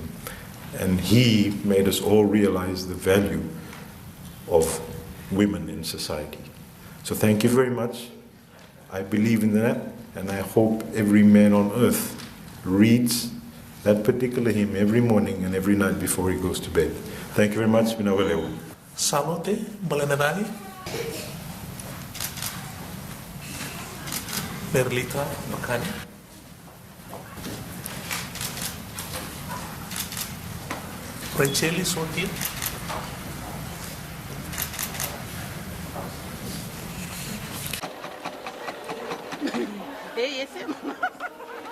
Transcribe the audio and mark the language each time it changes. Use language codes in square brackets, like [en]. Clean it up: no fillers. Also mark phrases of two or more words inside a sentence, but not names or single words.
[en] And he made us all realize the value of women in society. So thank you very much. I believe in that, and I hope every man on earth reads that particular hymn every morning and every night before he goes to bed. Thank you very much. Minawalewa. Salute, Balanarani. Merlita Makani. Racheli Sotia. Hey, yes,